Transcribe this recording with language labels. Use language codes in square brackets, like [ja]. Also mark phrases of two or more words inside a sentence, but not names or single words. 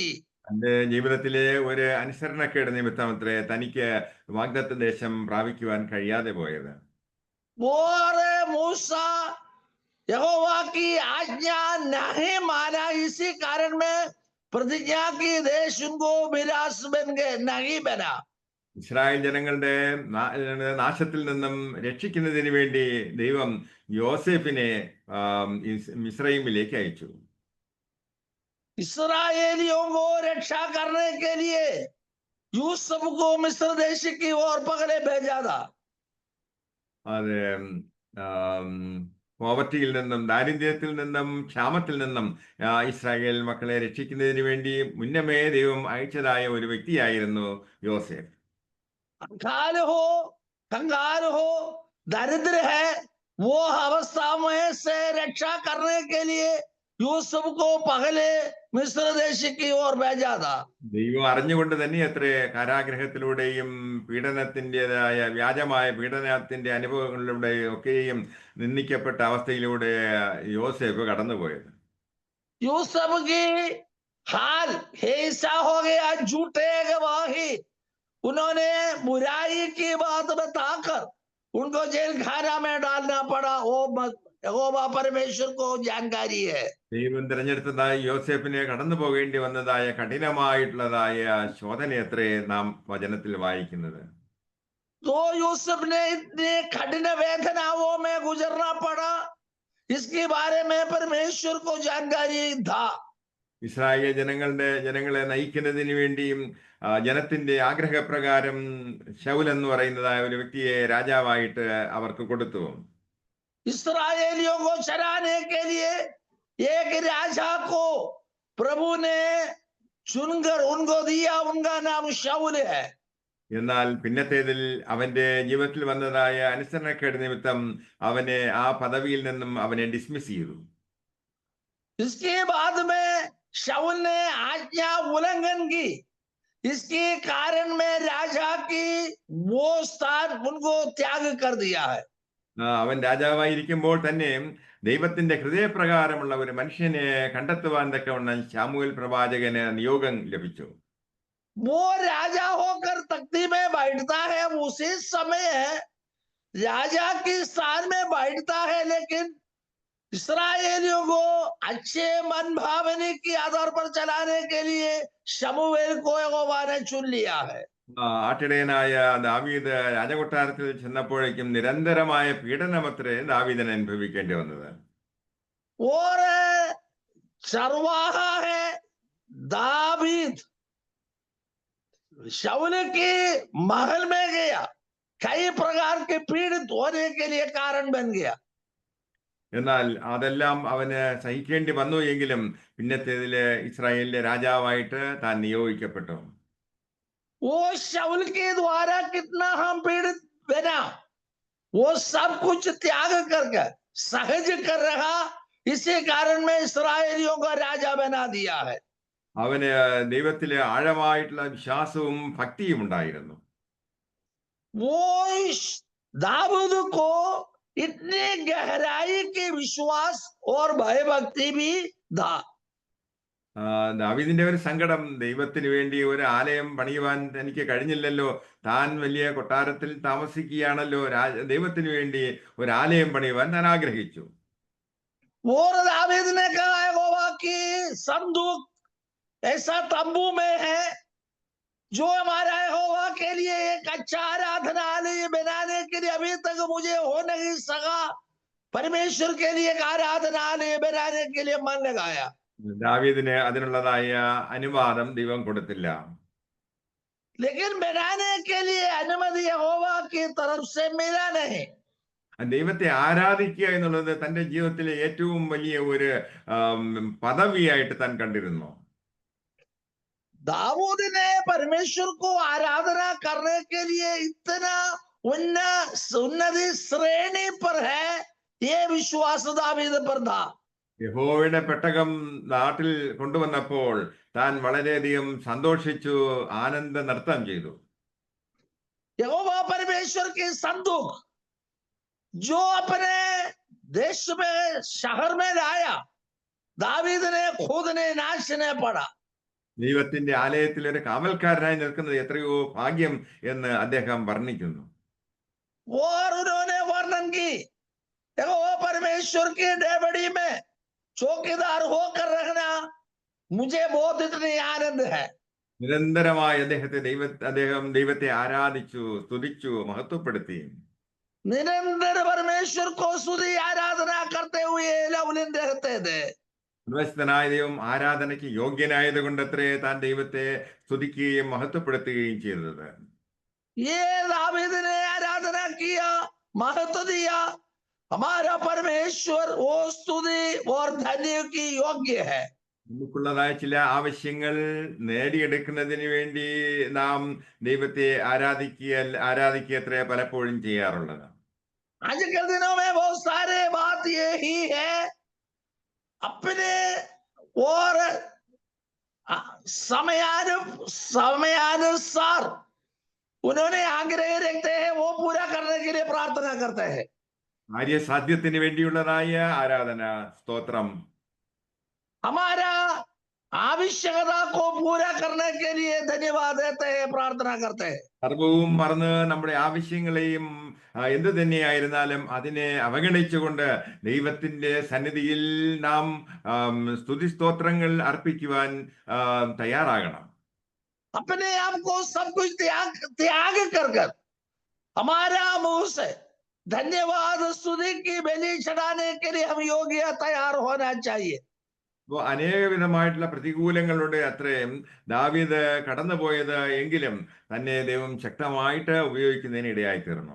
[ml] തന്റെ ജീവിതത്തിലെ ഒരു അനുസരണക്കേട് നിമിത്തമത്രേ തനിക്ക് വാഗ്ദത്ത ദേശം പ്രാപിക്കുവാൻ കഴിയാതെ പോയത്. [hi] और मूसा यहोवा की आज्ञा नहीं माना, इसी कारण में प्रतिज्ञा की देश उनको विलास बन गए, नहीं बना। [ml] ഇസ്രായേൽ ജനങ്ങളുടെ നാശത്തിൽ നിന്നും രക്ഷിക്കുന്നതിന് വേണ്ടി ദൈവം യോസേഫിനെ മിസ്രൈമിലേക്ക് അയച്ചു. [hi] इस्राएलियों को रक्षा करने के लिए यूसुफ को मिस्र देश की ओर पकड़े भेजा था। [ml] അത് പോവർട്ടിയിൽ നിന്നും, ദാരിദ്ര്യത്തിൽ നിന്നും, ക്ഷാമത്തിൽ നിന്നും ഇസ്രായേൽ മക്കളെ രക്ഷിക്കുന്നതിന് വേണ്ടി മുന്നമേ ദൈവം അയച്ചതായ ഒരു വ്യക്തിയായിരുന്നു യോസേഫ്. [hi] कंगाल हो, दरिद्र है, वो अवस्था में से रक्षा करने के लिए യൂസഫ് को पहले मिस्र देश की ओर भेजा था। [ml] ദൈവം അറിഞ്ഞുകൊണ്ട് തന്നെ അത്രേ കാരാഗ്രഹത്തിലൂടെയും പീഡനത്തിൻ്റെതായ വ്യാജമായ പീഡനത്തിന്റെ അനുഭവങ്ങളിലൂടെ ഒക്കെയും നിന്ദിക്കപ്പെട്ട അവസ്ഥയിലൂടെ യോസേഫ് കടന്നുപോയത്. [hi] यूसुफ की हाल ऐसा हो गया, झूठे गवाही, उन्होंने बुराई की बात बताकर उनको जेल खाना में डालना पड़ा। वो यहोवा परमेश्वर को जानकारी है। [ml] ദൈവം തിരഞ്ഞെടുത്തതായ യോസേഫിനെ കടന്നു പോകേണ്ടി വന്നതായ കഠിനമായിട്ടുള്ളതായ ശോധനയത്രേ നാം വചനത്തിൽ വായിക്കുന്നത്. [hi] तो यूसुफ ने इतने कठिन वेदनाओं में गुजरना पड़ा, इसके बारे में परमेश्वर को जानकारी था। [ml] ഇസ്രായേൽ ജനങ്ങളെ നയിക്കുന്നതിന് വേണ്ടിയും ജനത്തിന്റെ ആഗ്രഹപ്രകാരം ശൗൽ എന്ന് പറയുന്നതായ ഒരു വ്യക്തിയെ രാജാവായിട്ട് അവർക്ക് കൊടുത്തു. [hi] इस्राएलियों को चराने के लिए एक राजा को प्रभु ने चुनकर उनको दिया, उनका नाम शाऊल है। [ml] എന്നാൽ പിന്നത്തേതിൽ അവന്റെ ജീവിതത്തിൽ വന്നതായ അനുസരണക്കേട് നിമിത്തം അവനെ ആ പദവിയിൽ നിന്നും അവനെ ഡിസ്മിസ് ചെയ്തു. [hi] इसके बाद में शाऊल ने आज्ञा उल्लंघन की, इसके कारण में राजा की वो स्थान उनको त्याग कर दिया है। [ml] അവൻ രാജാവായിരിക്കുമ്പോൾ തന്നെ ദൈവത്തിന്റെ ഹൃദയപ്രകാരമുള്ള ഒരു മനുഷ്യനെ കണ്ടെത്തുവാൻ തക്കവണ്ണം ശമൂവേൽ പ്രവാചകന് നിയോഗം ലഭിച്ചു. [hi] वो राजा होकर तख्ती में बैठता है, उसी समय राजा के स्थान में बैठता है, लेकिन इस्राएलियों को अच्छे मन भावने के आधार पर चलाने के लिए शमूएल को यहोवा ने चुन लिया है। [ml] ആട്ടിടയനായ ദാവീദ് രാജകൊട്ടാരത്തിൽ ചെന്നപ്പോഴേക്കും നിരന്തരമായ പീഡനമത്രേ ദാവീദിനെ അനുഭവിക്കേണ്ടി വന്നത്. [hi] और चरवाहा है दावीद, शाऊल के महल में गया, कई प्रकार के पीड़ित होने के लिए कारण बन गया। [ml] എന്നാൽ അതെല്ലാം അവന് സഹിക്കേണ്ടി വന്നു എങ്കിലും പിന്നത്തേതില് ഇസ്രായേലിലെ രാജാവായിട്ട് താൻ നിയോഗിക്കപ്പെട്ടു. [hi] वो शाऊल के द्वारा कितना हम पीड़ित बना, वो सब कुछ त्याग करके सहज कर रहा, इसी कारण में इस्राएलियों का राजा बना दिया है। [ml] അവന് ദൈവത്തിലെ ആഴമായിട്ടുള്ള വിശ്വാസവും ഭക്തിയും ഉണ്ടായിരുന്നു. [hi] वो दाऊद को इतनी गहराई की विश्वास और भयभक्ति भी था। [ml] ദാവീദിന്റെ ഒരു സങ്കടം, ദൈവത്തിന് വേണ്ടി ഒരു ആലയം പണിയുവാൻ തനിക്ക് കഴിഞ്ഞില്ലല്ലോ. താൻ വലിയ കൊട്ടാരത്തിൽ താമസിക്കുകയാണല്ലോ. ദൈവത്തിന് വേണ്ടി ഒരു ആലയം പണിയുവാൻ താൻ ആഗ്രഹിച്ചു. [hi] और दावीद ने कहा यहोवा की संदूक ऐसा तंबू में है जो हमारा यहोवा के लिए एक अच्छा आराधनालय बनाने के लिए अभी तक मुझे हो नहीं सका। परमेश्वर के लिए एक आराधनालय बनाने के लिए मन लगाया, [ml] ദാവീദിന് അതിനുള്ളതായ അനുവാദം ദൈവം കൊടുത്തില്ല. [hi] लेकिन बनाने के लिए अनुमति यहोवा की तरफ से मिला नहीं। [ml] ദൈവത്തെ ആരാധിക്കുക എന്നുള്ളത് തന്റെ ജീവിതത്തിലെ ഏറ്റവും വലിയ ഒരു പദവിയായിട്ട് താൻ കണ്ടിരുന്നു. [hi] दाऊद ने परमेश्वर को आराधना करने के लिए इतना उन्नति श्रेणी पर है, ये विश्वास दावीद पर था। [ml] യഹോവയുടെ പെട്ടകം നാട്ടിൽ കൊണ്ടുവന്നപ്പോൾ താൻ വളരെയധികം സന്തോഷിച്ചു, ആനന്ദ നൃത്തം ചെയ്തു. [hi] यहोवा परमेश्वर की संदूक जो अपने देश में शहर में लाया, दावीद ने खुद ने नाचने पड़ा। [ml] ദൈവത്തിന്റെ ആലയത്തിൽ ഒരു കാവൽക്കാരനായി നിൽക്കുന്നത് എത്രയോ ഭാഗ്യം എന്ന് അദ്ദേഹം വർണ്ണിക്കുന്നു. [hi] और उन्होंने वर्णन की, यहोवा परमेश्वर की डेवड़ी में चौकीदार होकर रखना मुझे बहुत इतनी आनंद है। [ml] നിരന്തരമായി അദ്ദേഹം ദൈവത്തെ ആരാധിച്ചു, സ്തുതിച്ചു, മഹത്വപ്പെടുത്തി. [hi] निरंतर परमेश्वर को स्तुति आराधना करते हुए लवलिन रहते थे। [ml] സർവശക്തനായ ദൈവം ആരാധനയ്ക്ക് യോഗ്യനായത് കൊണ്ടത്രേ താൻ ദൈവത്തെ സ്തുതിക്കുകയും മഹത്വപ്പെടുത്തുകയും ചെയ്തത്. [hi] ये दावीद ने आराधना किया, महत्व दिया। हमारा परमेश्वर वो स्तुति और धन्य की योग्य है। [ml] നമുക്കുള്ളതായ ചില ആവശ്യങ്ങൾ നേടിയെടുക്കുന്നതിന് വേണ്ടി നാം ദൈവത്തെ ആരാധിക്കത്രേ പലപ്പോഴും ചെയ്യാറുള്ളത്. [hi] आजकल दिनों में बहुत सारे बात ये ही है, अपने और समयानुसार उन्होंने आग्रह रखते हैं, वो पूरा करने के लिए प्रार्थना करते हैं। [ml] കാര്യസാധ്യത്തിന് വേണ്ടിയുള്ളതായ ആരാധന, സ്തോത്രം. [hi] हमारा आवश्यकता को पूरा करने के लिए धन्यवाद देते हैं, प्रार्थना करते हैं। [ml] സർവവും മറന്ന് നമ്മുടെ ആവശ്യങ്ങളെയും എന്ത് തന്നെയായിരുന്നാലും അതിനെ അവഗണിച്ചുകൊണ്ട് ദൈവത്തിന്റെ സന്നിധിയിൽ നാം സ്തുതിസ്തോത്രങ്ങൾ അർപ്പിക്കുവാൻ തയ്യാറാകണം. [hi] अपने आप को सब कुछ त्याग कर हमारा मुंह से धन्यवाद स्तुति की बलि चढ़ाने के लिए हम योग्य तैयार होना चाहिए। [ml] അപ്പോൾ അനേക വിധമായിട്ടുള്ള പ്രതികൂലങ്ങളുടെ അത്രയും ദാവീദ് കടന്നുപോയത് എങ്കിലും തന്നെ ദൈവം ശക്തമായിട്ട് ഉപയോഗിക്കുന്നതിന് ഇടയായി തീർന്നു.